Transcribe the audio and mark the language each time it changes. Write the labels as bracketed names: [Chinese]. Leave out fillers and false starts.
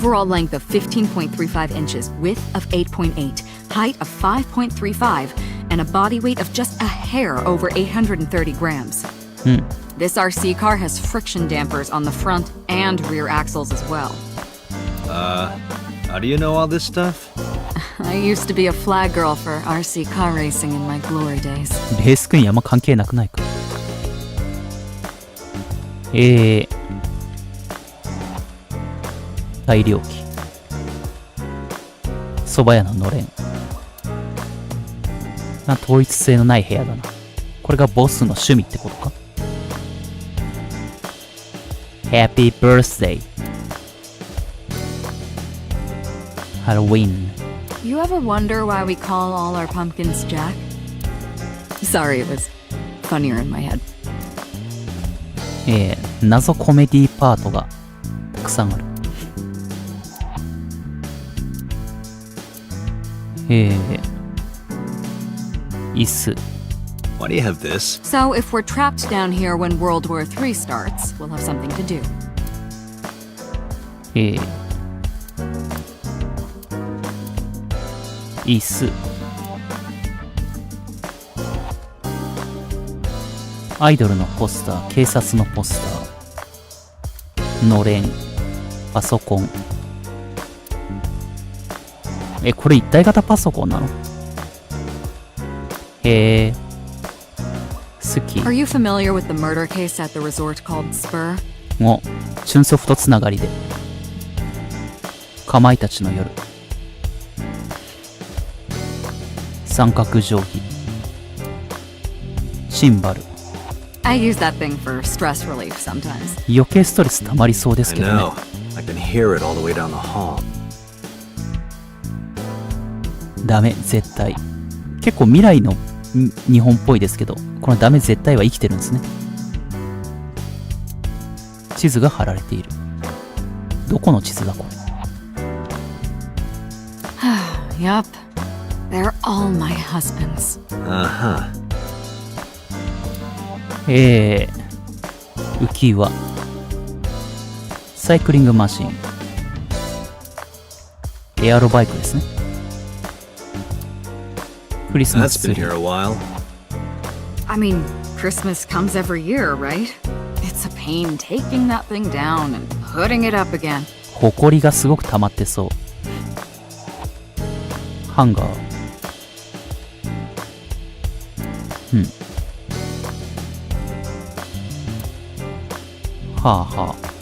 [English] Overall length of 15.35 inches, width of 8.8, height of 5.35, and a body weight of just a hair over 830 grams. This RC car has friction dampers on the front and rear axles as well. How do you know all this stuff? I used to be a flag girl for RC car racing in my glory days. [Japanese] レースクイーンあんま関係なくないか。大量機。蕎麦屋ののれん。統一性のない部屋だな。これがボスの趣味ってことか。 Happy Birthday。ハロウィン。 [English] You ever wonder why we call all our pumpkins Jack? Sorry, it was funnier in my head. [Japanese] 謎コメディパートがたくさんある。椅子。 [English] Why do you have this? So if we're trapped down here when World War III starts, we'll have something to do. [Japanese] 椅子。アイドルのポスター、警察のポスター、のれん、パソコン。これ一体型パソコンなの？へえ。好き。 [English] Are you familiar with the murder case at the resort called Spur? [Japanese] もう、チュンソフトつながりで。かまいたちの夜。三角定規。シンバル。 [English] I use that thing for stress relief sometimes. [Japanese] 余計ストレス溜まりそうですけどね。 [English] I know. I can hear it all the way down the hall. [Japanese] ダメ、絶対。結構未来の日本っぽいですけど、このダメ絶対は生きてるんですね。地図が貼られている。どこの地図だこれ。 [English] Yup. They're all my husbands. Uh-huh. [Japanese] 浮き輪。サイクリングマシン。エアロバイクですね。クリスマ [English] That's [Japanese] スツ [English] been [Japanese] リ [English] here [Japanese] ー。 [English] a while. I mean, Christmas comes every year, right? It's a pain taking that thing down and putting it up again. [Japanese] ほこりがすごく溜まってそう。ハンガー。はあはあ。